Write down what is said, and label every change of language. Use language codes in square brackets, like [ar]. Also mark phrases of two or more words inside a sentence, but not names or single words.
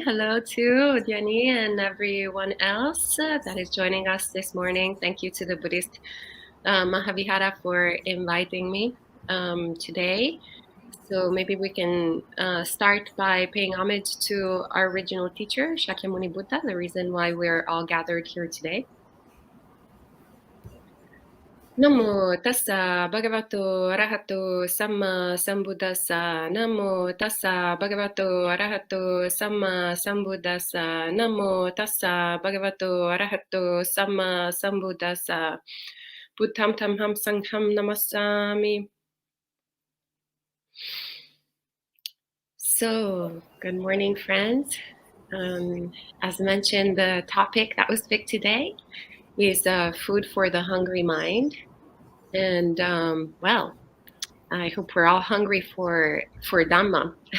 [en] Hello to Udyani and everyone else that is joining us this morning. Thank you to the Buddhist Mahavihara for inviting me today. So maybe we can start by paying homage to our original teacher, Shakyamuni Buddha, the reason why we're all gathered here today. [pi] Namo tassa bhagavato arahato samma sambuddhassa. Namo tassa bhagavato arahato samma sambuddhassa. Namo tassa bhagavato arahato samma sambuddhassa. Buddham tamham sangham namassami. [en] So, good morning, friends. As mentioned, the topic that was picked today is food for the hungry mind. And well, I hope we're all hungry for Dhamma.